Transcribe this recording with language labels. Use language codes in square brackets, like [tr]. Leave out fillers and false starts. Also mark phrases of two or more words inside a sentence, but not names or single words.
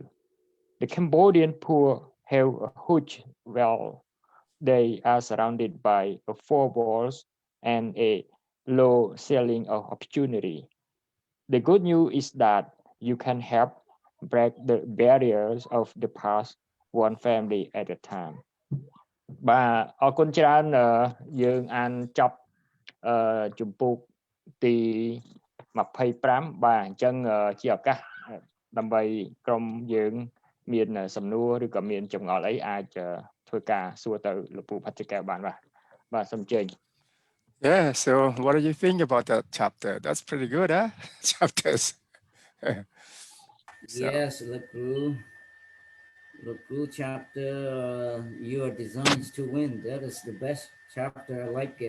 [en] The Cambodian poor have a huge wealth. They are surrounded by four walls and a low ceiling of opportunity. The good news is that you can help break the barriers of the past one family at a time. [km] បាទអរគុណច្រើនយើងអានចប់ជំពូកទី25បាទអញ្ចឹងជាឱកាសដើម្បីក្រុមយើងមានសំណួរឬក៏មានចម្ងល់អីអាចធ្វើការសួរទៅលោកពូផាត់ចកែបានបាទសូមអញ្ជើញ [en] Yeah, so what do you think about that chapter? That's pretty good, huh? Chapters. Yes, Laku chapter, your designs to win. That is the best chapter. I like it.